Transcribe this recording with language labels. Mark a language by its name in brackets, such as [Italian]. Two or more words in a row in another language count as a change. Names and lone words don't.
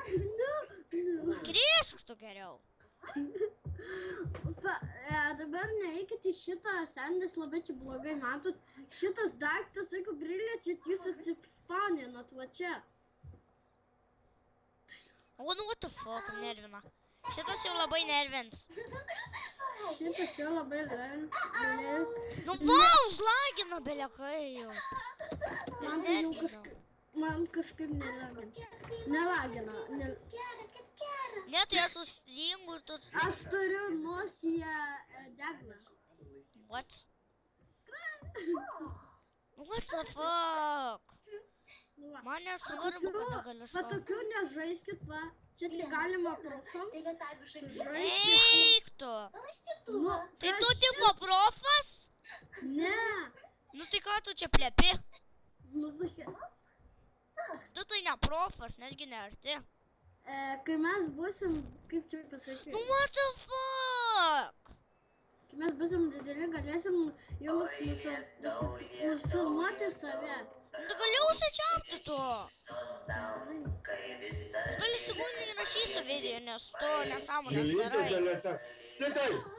[Lithuanian] Grįžk tu geriau. dabar neikit į šitą, sendis labai čia blogai, matot. Šitas daiktas, jeigu priliečiat, jūs atsispaninat va čia. O, nu, [English] what the fuck, [Lithuanian] nervina. Šitas jau labai nervins. Šitas jau labai nervins. Nu, va, užlagina belekai jau. Man kažkaip nelagina. Ne, tai aš sustingu ir tu... Aš turiu nosyje deglą. [English] What? What the fuck? [Lithuanian] Nu va. Man nesvarbu, kada galiu Va šokti. tokių nežaiskit, va. Čia tik galima profams. Eik tu. Nu, Tai tu tipo profas? Ne. Nu tai ką tu čia plepi? Nu, tokia. Tu tai ne profas, netgi ne arti. Kai mes būsim, kaip čia pasakyti, [English] Nu what the fuck? [Lithuanian] kai mes būsim dideli, galėsim jums nufilmuoti save. Nu tai gali užsičiaupti tu. Tu gali sekundį įrašysi video, nes tu nesąmonės Želytė darai. galėta. Titai!